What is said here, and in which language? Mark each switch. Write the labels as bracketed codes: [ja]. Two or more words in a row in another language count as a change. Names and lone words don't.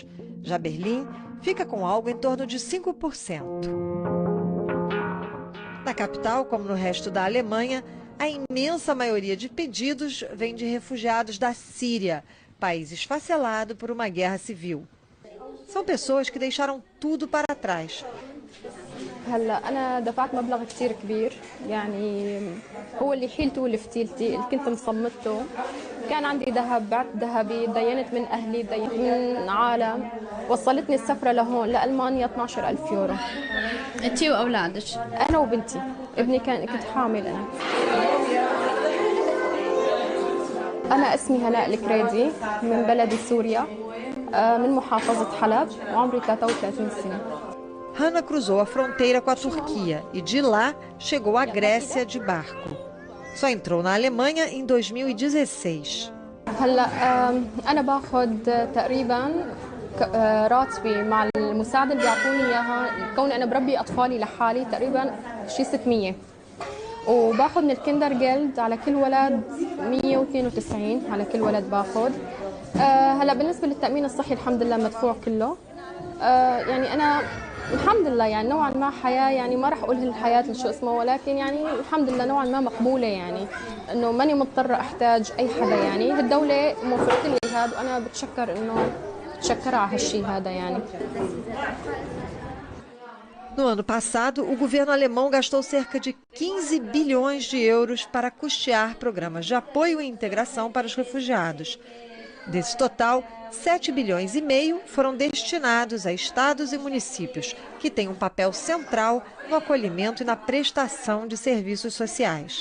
[pt] Já Berlim fica com algo em torno de 5%. Na capital, como no resto da Alemanha, a imensa maioria de pedidos vem de refugiados da Síria, país esfacelado por uma guerra civil. São pessoas que deixaram tudo para trás. [ar] هلا أنا دفعت مبلغ كتير كبير، يعني هو اللي حيلته واللي فتيلتي اللي كنت مصمته. كان عندي ذهب، بعت ذهبي، دينت من أهلي، دينت من عالم، وصلتني السفرة لهون لألمانيا 12,000 يورو. أنتِ وأولادك؟ أنا وبنتي، ابني كنت حامل أنا. أنا اسمي هناء الكريدي، من بلد سوريا، من محافظة حلب، وعمري 33 سنة. [pt] Hannah cruzou a fronteira com a Turquia e de lá chegou à Grécia de barco. Só entrou na Alemanha em 2016. [ar] هلا أنا باخذ تقريبا راتبي مع المساعدة اللي بيعطوني إياها، كوني أنا بربي أطفالي لحالي تقريبا شي 600. وباخذ من الكندر جيلد على كل ولد 192 على كل ولد باخذ. هلا بالنسبة للتأمين الصحي الحمد لله مدفوع كله. يعني أنا الحمد لله يعني نوعا ما حياة، يعني ما راح أقول الحياة شو اسمه، ولكن يعني الحمد لله نوعا ما مقبولة، يعني إنه ماني مضطرة أحتاج أي حدا، يعني الدولة موفرت لي هذا وأنا بتشكر على هالشيء هذا يعني. [pt] No ano passado, o governo alemão gastou cerca de 15 bilhões de euros para custear programas de apoio e integração para os refugiados. Desse total, 7,5 bilhões foram destinados a estados e municípios, que têm um papel central no acolhimento e na prestação de serviços sociais.